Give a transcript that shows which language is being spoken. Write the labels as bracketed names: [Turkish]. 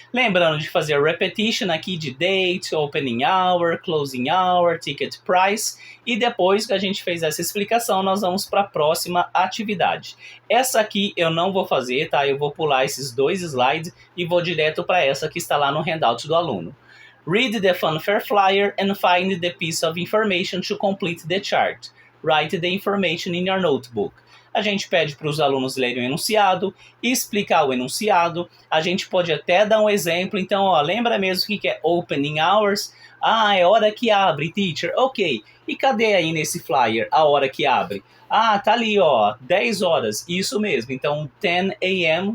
[Portuguese] Lembrando de fazer repetition aqui de [English] date, opening hour, closing hour, ticket price, [Portuguese] e depois que a gente fez essa explicação, nós vamos para a próxima atividade. Essa aqui eu não vou fazer, tá? Eu vou pular esses dois slides e vou direto para essa que está lá no handout do aluno. [English] Read the funfair flyer and find the piece of information to complete the chart. Write the information in your notebook. [Portuguese] A gente pede para os alunos lerem o enunciado e explicar o enunciado. A gente pode até dar um exemplo. Então, ó, lembra mesmo o que é [English] opening hours? [Portuguese] Ah, é hora que abre, teacher. Ok. E cadê aí nesse flyer a hora que abre? Ah, tá ali, ó, 10 horas. Isso mesmo. Então, 10 a.m.